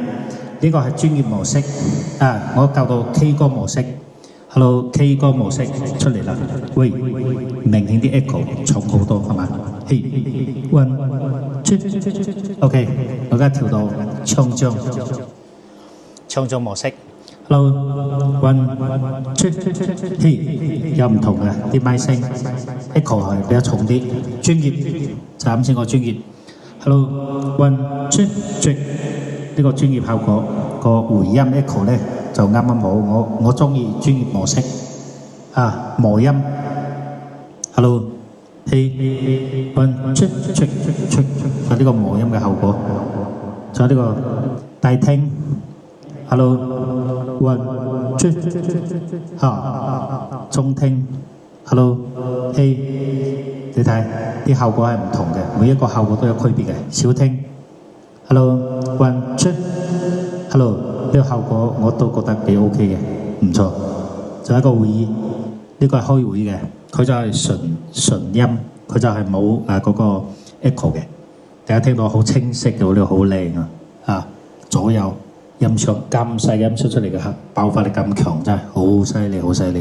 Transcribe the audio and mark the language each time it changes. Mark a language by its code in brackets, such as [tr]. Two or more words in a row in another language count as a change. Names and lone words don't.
[yue] 呢個係專業模式。我教到 K 歌模式。Hello K 歌模式出嚟啦。喂，明顯啲 echo 重好多係嘛 ？ [en] One two， [yue] OK， 我而家調到唱將模式。 [en] Hello one two， [yue] 有唔同嘅啲咪聲 ，echo 係比較重啲。專業就啱先個專業。 [en] Hello one two， [yue] 呢個專業效果個回音 echo 咧就啱啱好。我中意專業模式。磨音。 [en] Hello one two， [yue] 就呢個磨音嘅效果。仲有呢個大聽。 [en] Hello one two， [yue] 中聽。Hello你睇啲效果係唔同嘅，每一個效果都有區別嘅。小聽。 [en] Hello one two， [yue] Hello 呢個效果我都覺得幾 OK 嘅，唔錯。仲有一個會議，呢個係開會嘅，佢就係純音，佢就係冇嗰個 echo 嘅。大家聽到好清晰嘅，呢個好靚左右音箱咁細嘅音出嚟嘅爆發力咁強，真係好犀利，好犀利。